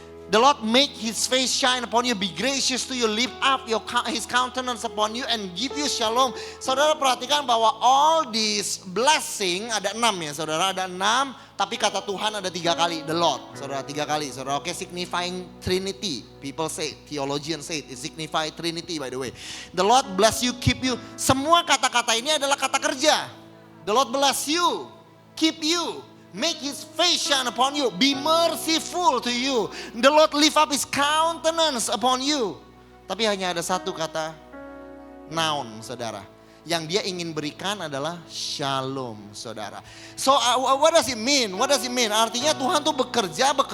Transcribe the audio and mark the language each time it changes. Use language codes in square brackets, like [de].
[en] The Lord make his face shine upon you, be gracious to you, lift up his countenance upon you and give you shalom. [id] Saudara perhatikan bahwa [en] all this blessing, [id] ada 6 ya saudara, ada 6. Tapi kata Tuhan ada 3 kali, the Lord. Saudara 3 kali, saudara, oke, [en] signifying Trinity. People say, theologians say it signify Trinity by the way. The Lord bless you, keep you. [id] Semua kata-kata ini adalah kata kerja. [en] The Lord bless you, keep you. Make his face shine upon you. Be merciful to you. The Lord lift up his countenance upon you. [id] Tapi hanya ada satu kata noun saudara. Yang dia ingin berikan adalah shalom saudara. [en] So what does it mean? What does it mean? [id] Artinya Tuhan tuh bekerja.